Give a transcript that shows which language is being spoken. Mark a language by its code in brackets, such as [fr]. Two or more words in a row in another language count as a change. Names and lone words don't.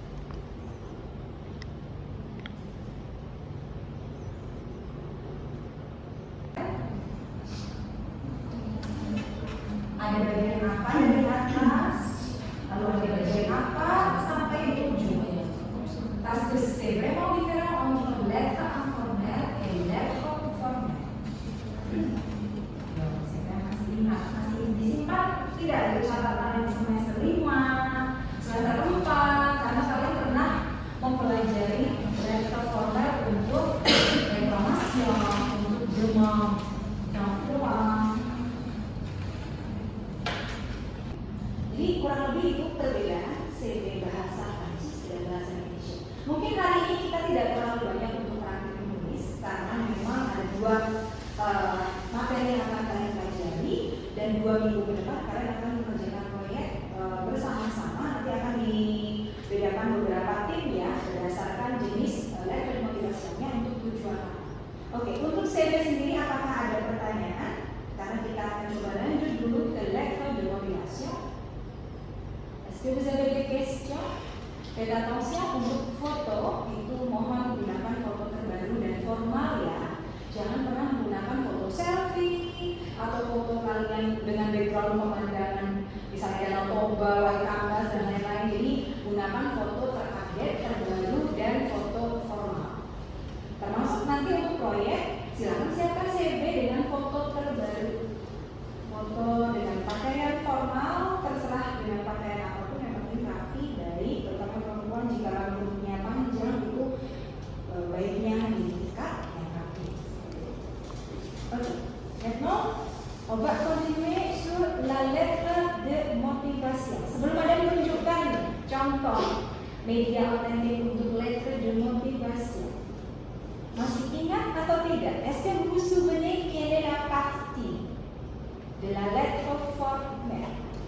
[id] Ada bagian apa dari atas? Lalu ada bagian apa sampai di ujung? [fr] Parce que c'est vraiment différent entre lettre informelle et lettre formelle. [id] Masih disimpan tidak ada catatan di semester 5, semester 4, karena kalian pernah mempelajari [fr] lettre formelle [id] untuk reklamasi, untuk demam, pulang. Jadi kurang lebih itu perbedaan CV bahasa Prancis dan bahasa Indonesia. Mungkin kali ini kita tidak terlalu banyak untuk praktik menulis karena memang ada 2 materi yang akan kalian pelajari dan 2 minggu ke depan kalian akan mengerjakan proyek bersama-sama. Nanti akan dibedakan beberapa tim ya berdasarkan jenis lettre motivasinya untuk tujuan apa. Oke, untuk CV sendiri apakah ada pertanyaan? Karena kita akan coba lanjut dulu ke [fr] lettre de motivation. Est-ce que vous avez des questions? Faites attention [id] untuk foto itu mohon gunakan foto terbaru dan formal ya. Jangan pernah menggunakan foto selfie atau foto kalian dengan background pemandangan misalnya Danau Toba, White Canvas dan lain-lain. Jadi gunakan foto terupdate, terbaru dan foto formal. Termasuk nanti untuk proyek, silakan siapkan CV dengan foto terbaru. Foto dengan pakaian formal, terserah dengan pakaian apapun yang penting rapi, baik, terutama perempuan jika rambutnya panjang itu baiknya diikat yang rapi. Oke, [fr] maintenant on va continuer sur la lettre de motivation. [id] Sebelum ada menunjukkan contoh media otentik untuk [fr] lettre de motivation, [id] masih ingat atau tidak? [fr] Est-ce que vous vous souvenez quelle est la partie de la lettre formelle?